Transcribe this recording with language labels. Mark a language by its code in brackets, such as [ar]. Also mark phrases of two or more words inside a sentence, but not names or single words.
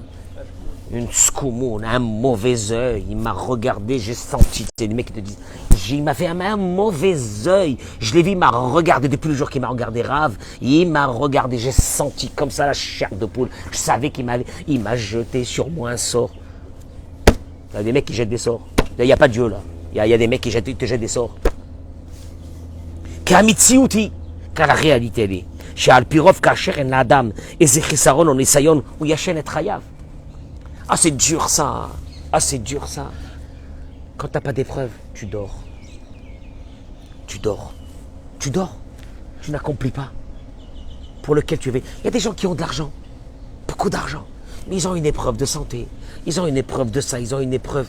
[fr] Une skoumoun, un mauvais œil, il m'a regardé, j'ai senti, c'est les mecs qui te disent, il m'a fait un mauvais œil, je l'ai vu, il m'a regardé depuis le jour qu'il m'a regardé rave, il m'a regardé, j'ai senti comme ça la chair de poule, je savais il m'a jeté sur moi un sort. Il y a des mecs qui jettent des sorts, il n'y a pas de Dieu là, il y a des mecs qui te jettent des sorts. Car la réalité elle est, [he] שעל פי רוב כאשר אין לאדם איזה חיסרון או ניסיון, הוא ישן את חייו. [fr] Ah c'est dur ça, ah c'est dur ça. Quand t'as pas d'épreuve, tu dors. Tu dors. Tu dors. Tu n'accomplis pas. Pour lequel tu veux. Il y a des gens qui ont de l'argent, beaucoup d'argent, mais ils ont une épreuve de santé, ils ont une épreuve de ça, ils ont une épreuve.